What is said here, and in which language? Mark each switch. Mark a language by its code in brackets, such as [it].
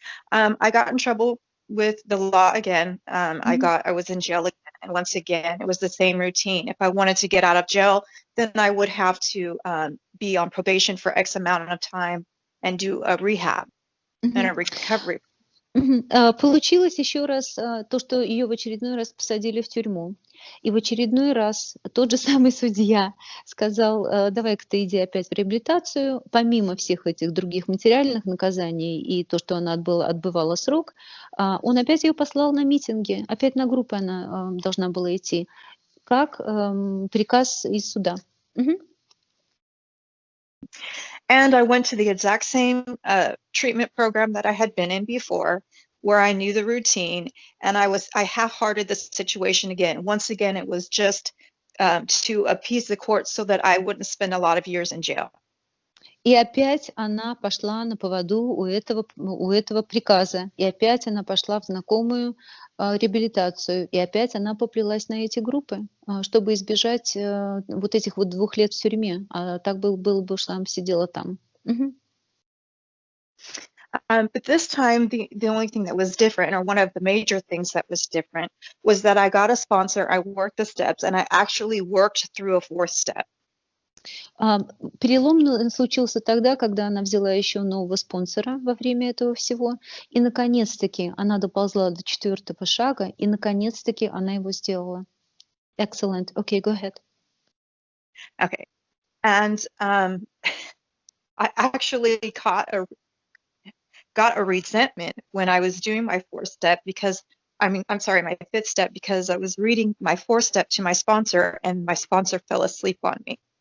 [en] I got in trouble with the law again. Mhm. I was in jail again, and once again, it was the same routine. If I wanted to get out of jail, then I would have to be on probation for X amount of time and do a rehab and a recovery. Мгм. [ru] Получилось еще раз то, что ее в очередной раз посадили в тюрьму. И в очередной раз тот же самый судья сказал, давай-ка ты иди опять в реабилитацию. Помимо всех этих других материальных наказаний и то, что она отбывала срок, он опять ее послал на митинги. Опять на группы она должна была идти. Как приказ из суда. Мгм. [en] And I went to the exact same treatment program that I had been in before, where I knew the routine, and I half-hearted the situation again. Once again, it was just to appease the court so that I wouldn't spend a lot of years in jail. [ru] И опять она пошла на поводу у этого приказа. И опять она пошла в знакомую реабилитацию. И опять она поплелась на эти группы, чтобы избежать вот этих вот 2 лет в тюрьме. А так было бы, что она сидела там. Мгм. [en] But this time, the only thing that was different, or one of the major things that was different, was that I got a sponsor, I worked the steps, and I actually worked through a 4th step. [ru] Перелом случился тогда, когда она взяла еще нового спонсора во время этого всего. И, наконец-таки, она доползла до 4-го шага, и, наконец-таки, она его сделала. [en] Excellent. Okay, go ahead. Okay. And I actually got a resentment when I was doing my 4th step because, I'm sorry, my 5th step, because I was reading my 4th step to my sponsor and my sponsor fell asleep on me.